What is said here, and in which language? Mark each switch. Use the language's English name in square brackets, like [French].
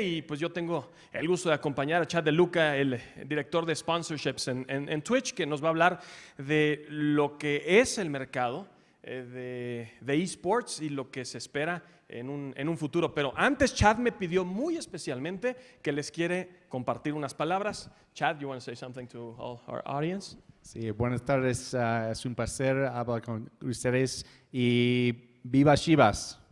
[Spanish] Y pues yo tengo el gusto de acompañar a Chad De Luca, el director de sponsorships en Twitch, que nos va a hablar de lo que es el mercado de esports y lo que se espera en un futuro. Pero antes, Chad me pidió muy especialmente que les quiere compartir unas palabras. [English] Chad, you want to say something to all our audience? [Spanish] Sí, buenas tardes. Es un placer hablar con ustedes y viva Chivas.